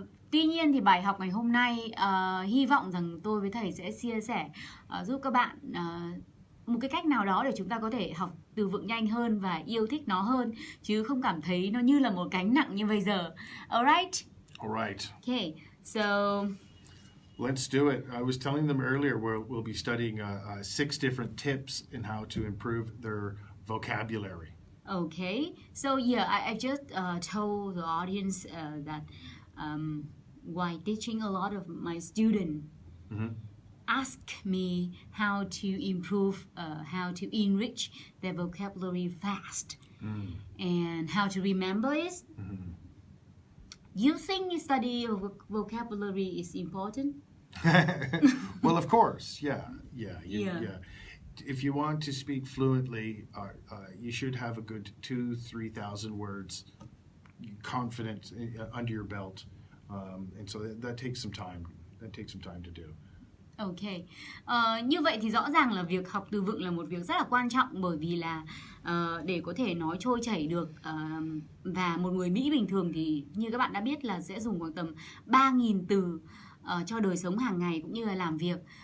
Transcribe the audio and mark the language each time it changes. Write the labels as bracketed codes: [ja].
[vi] Tuy nhiên thì bài học ngày hôm nay hy vọng rằng tôi với thầy sẽ chia sẻ giúp các bạn một cái cách nào đó để chúng ta có thể học từ vựng nhanh hơn và yêu thích nó hơn, chứ không cảm thấy nó như là một gánh nặng như bây giờ. [en] Alright? Alright. Okay, so let's do it. I was telling them earlier we'll be studying 6 different tips in how to improve their vocabulary. Okay, so yeah, I just told the audience that while teaching a lot of my students, ask me how to improve, how to enrich their vocabulary fast, and how to remember it, You think study of vocabulary is important? Well, of course, yeah. Yeah. If you want to speak fluently, you should have a good 2,000-3,000 words, confident under your belt, and so that takes some time. That takes some time to do. [vi] Ok, như vậy thì rõ ràng là việc học từ vựng là một việc rất là quan trọng, bởi vì là để có thể nói trôi chảy được, và một người Mỹ bình thường thì như các bạn đã biết là sẽ dùng khoảng tầm 3.000 từ cho đời sống hàng ngày cũng như là làm việc.